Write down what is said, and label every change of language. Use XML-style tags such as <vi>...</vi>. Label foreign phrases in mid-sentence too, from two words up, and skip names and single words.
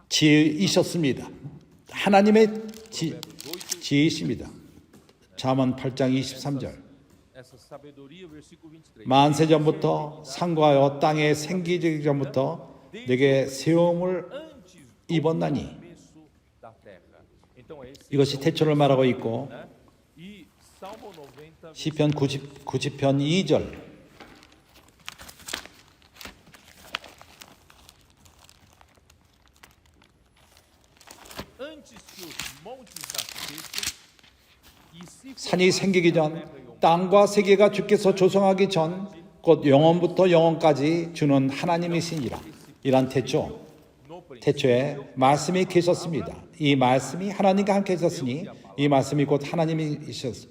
<ko>지혜이셨습니다. 하나님의 지혜이십니다. 잠언 8장 23절.</ko> <pt>essa sabedoria, versículo 23.</pt> <ko>만세전부터 상과하여 땅에 생기기 전부터 내게 세움을</ko> <pt>Antes do</pt> <ko>입었나니.</ko> <pt>começo da terra. Então esse</pt> <ko>이것이 태초를 말하고 있고,</ko> <pt>né? E Salmo 90,</pt> <ko>시편 90편 2절,</ko> <pt>antes que os montes nascessem e se</pt> <ko>산이 생기기 전, 땅과 세계가 주께서 조성하기 전, 곧 영원부터 영원까지 주는 하나님이시니라. 이란 태초,</ko> <pt>no</pt> <ko>태초에 말씀이 계셨습니다. 이 말씀이 하나님과 함께 있었으니 이 말씀이 곧 하나님이셨습니다.</ko>